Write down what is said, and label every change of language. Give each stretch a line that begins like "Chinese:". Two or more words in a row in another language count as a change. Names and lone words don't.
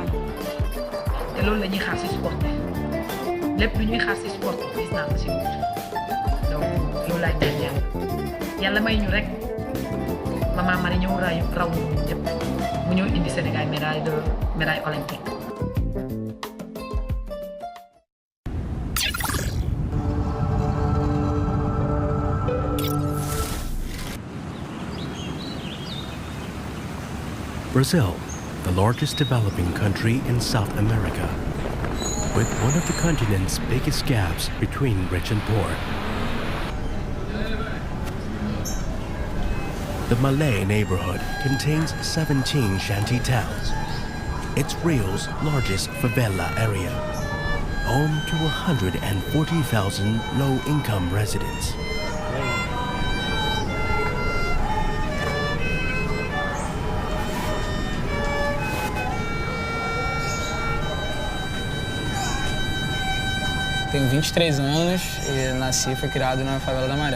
Wolof: te loolu la ñuy xaar si sport lépp lu ñuy xaar si sport gis naa ko si donc loolu laay ñaan yàlla may ñu rek Mama Marie ñëw raw ñëpp mu ñëw indi Sénégal
French: médaille olympique.
English: Brazil, the largest developing country in South America, with one of the continent's biggest gaps between rich and poor. The Malay neighborhood contains 17 shanty towns. It's Rio's largest favela area, home to 140,000 low-income residents.
Portuguese: Tenho 23 anos e nasci e fui criado na favela da Maré.